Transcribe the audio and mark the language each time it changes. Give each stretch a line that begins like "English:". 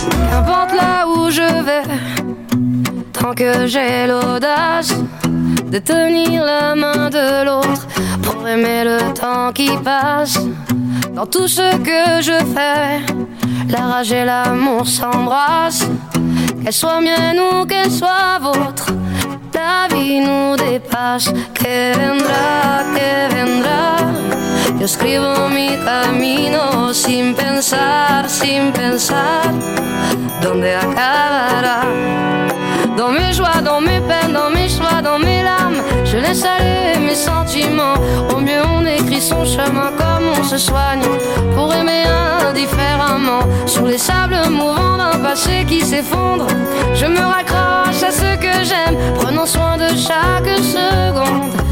French: Qu'importe là où je vais, tant que j'ai l'audace de tenir la main de l'autre pour aimer le temps qui passe. Dans tout ce que je fais, la rage et l'amour s'embrassent. Qu'elles soient miennes ou qu'elles soient vôtres, la vie nous dépasse.
Spanish: Que vendrá, que vendrá. Yo escribo mi camino sin pensar, sin pensar dónde acabará.
French: Dans mes joies, dans mes peines, dans mes choix, dans mes larmes, je laisse aller mes sentiments. Au mieux on écrit son chemin comme on se soigne pour aimer indifféremment. Sous les sables mouvants d'un passé qui s'effondre, je me raccroche à ce que j'aime, prenant soin de chaque seconde.